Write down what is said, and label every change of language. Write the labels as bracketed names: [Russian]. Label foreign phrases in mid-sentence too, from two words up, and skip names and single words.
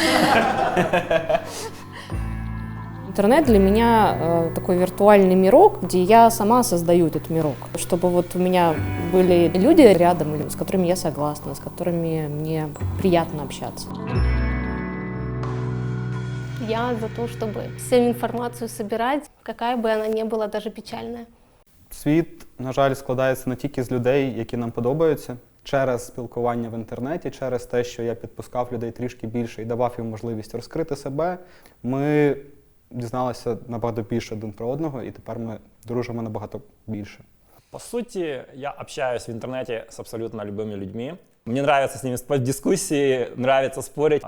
[Russian] Интернет для меня такой виртуальный мирок, где я сама создаю этот мирок. Чтобы вот у меня были люди рядом, с которыми я согласна, с которыми мне приятно общаться. Я за то, чтобы всю информацию собирать, какая бы она ни была, даже печальная. [Ukrainian] Світ, на жаль, складається не тільки з людей, які нам подобаються. Через спілкування в інтернеті, через те, що я підпускав людей трішки більше і давав їм можливість розкрити себе, ми дізналися набагато більше один про одного, і тепер ми дружимо набагато більше. [Russian] По сути, я общаюсь в интернете с абсолютно любыми людьми. Мне нравится с ними спать в дискуссии, нравится спорить.